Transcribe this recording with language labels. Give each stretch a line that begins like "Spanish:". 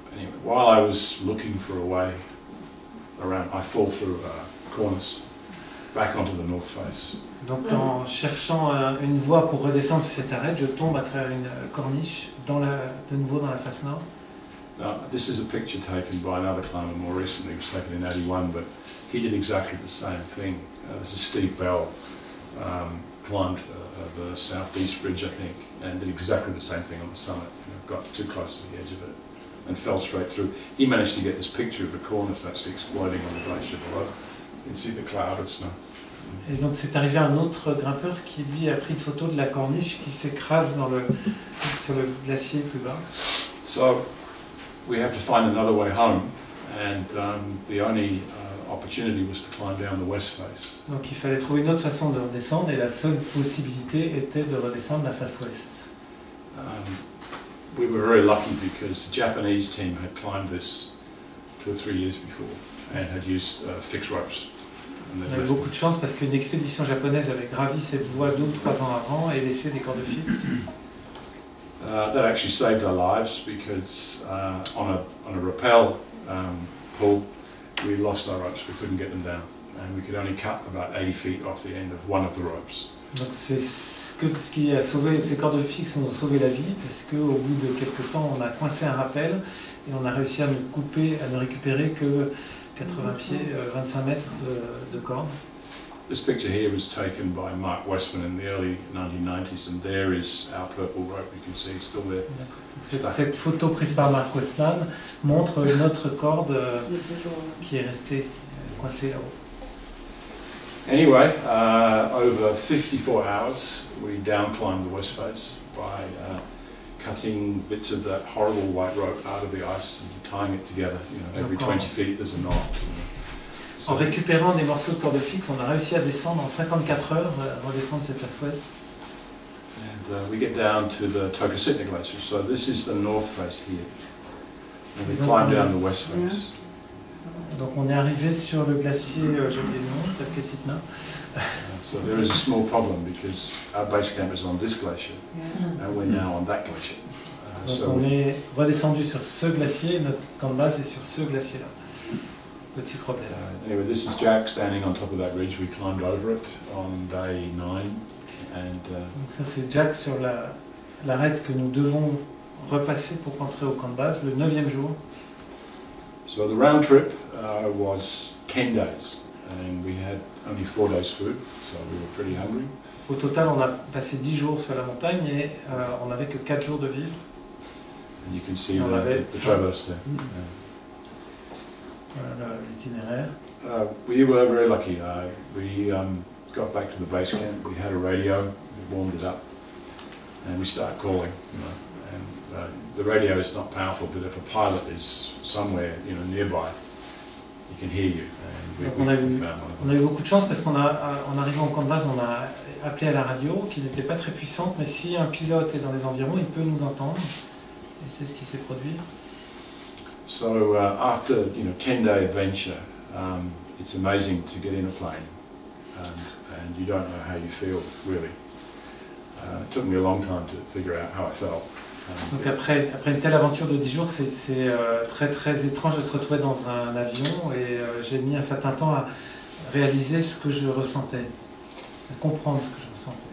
English: Anyway, while I was looking for a way around, I fall through cornice back onto the north face.
French: Donc en cherchant une voie pour redescendre sur cette arête, je tombe à travers une corniche de nouveau dans la face nord.
English: Now, this is a picture taken by another climber more recently. It was taken in 81, but he did exactly the same thing. This is Steve Bell, climbed the southeast bridge, I think, and did exactly the same thing on the summit. You know, got too close to the edge of it and fell straight through. He managed to get this picture of the cornice actually exploding on the glacier below. You can see the cloud of snow.
French: Et donc c'est arrivé à un autre grimpeur qui lui a pris une photo de la corniche qui s'écrase sur le glacier plus bas.
English: So we have to find another way home, and the only opportunity was to climb down the west face.
French: Donc il fallait trouver une autre façon de redescendre, et la seule possibilité était de redescendre la face ouest.
English: We were very lucky because the Japanese team had climbed this 2 or 3 years before and had used fixed ropes.
French: On a eu beaucoup de chance parce qu'une expédition japonaise avait gravi cette voie 2 ou 3 ans avant et laissé des cordes fixes.
English: That actually saved our lives because on a rappel pull, we lost our ropes. We couldn't get them down, and we could only cut about 80 feet off the end of one of the ropes.
French: Donc c'est ce qui a sauvé, ces cordes fixes nous ont sauvé la vie, parce qu'au bout de quelques temps on a coincé un rappel et on a réussi à ne récupérer que 80 pieds, 25 mètres de corde.
English: This picture here was taken by Mark Westman in the early 1990s, and there is our purple rope. You can see it's still there.
French: Cette photo prise par Mark Westman montre notre corde qui est restée coincée là-haut.
English: Anyway, over 54 hours, we down-climbed the west face by cutting bits of that horrible white rope out of the ice and tying it together. You know, every 20 feet there's a knot. So
French: en récupérant des morceaux de corde fixe, on a réussi à descendre en 54 heures, redescendre cette face ouest.
English: And we get down to the Tokasitna Glacier. So this is the north face here. And we climb down the west face.
French: Donc on est arrivé sur le glacier, j'ai oublié le nom, Tokasitna.
English: So there is a small problem because our base camp is on this glacier, and we're now on that glacier.
French: Donc on est redescendu sur ce glacier, notre camp de base est sur ce glacier-là. Petit problème.
English: Anyway, this is Jack standing on top of that ridge. We climbed over it on day 9, and
French: donc ça c'est Jack sur l'arête que nous devons repasser pour rentrer au camp de base le 9e jour.
English: So the round trip was 10 days, and we had only 4 days food, so we were pretty hungry.
French: Au total, on a passé 10 jours sur la montagne et on n'avait que 4 jours de vivre.
English: And you can see the traverse there.
French: Voilà l'itinéraire.
English: We were very lucky. We got back to the base camp. We had a radio. We warmed it up, and we started calling. You know, and the radio is not powerful, but if a pilot is somewhere, you know, nearby, he can hear you. And
French: on a eu beaucoup de chance parce qu'en arrivant au camp de base, on a appelé à la radio, qui n'était pas très puissante, mais si un pilote est dans les environs, il peut nous entendre. Et c'est ce qui s'est produit.
English: So after 10-day adventure, it's amazing to get in a plane, and you don't know how you feel really. It took me a long time to figure out how I felt.
French: Donc après une telle aventure de 10 jours, c'est très très étrange de se retrouver dans un avion, et j'ai mis un certain temps à réaliser ce que je ressentais, à comprendre ce que je ressentais.